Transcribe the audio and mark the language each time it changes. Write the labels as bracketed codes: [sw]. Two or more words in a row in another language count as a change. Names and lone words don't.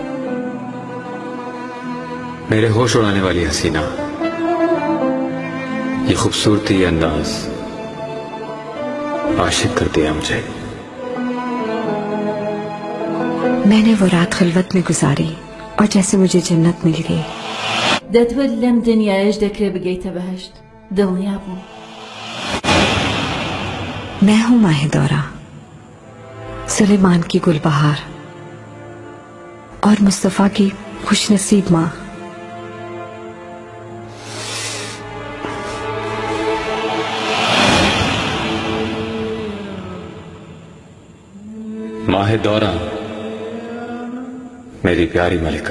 [hi] मेरे होश उड़ाने वाली हसीना, ये खूबसूरती, ये अंदाज आशिक कर दिया मुझे। मैंने वो रात खिलवत में गुजारी और जैसे मुझे जन्नत मिल गई. [ckb] دەتوێت لەم دنیایش دەکرێ بگەیتە بەهشت دڵنیا بوو. [hi] मैं हूँ माहिदौरा, सुलेमान की गुलबहार और मुस्तफा की खुशनसीब माँ. माहे दौरा मेरी प्यारी मलिका.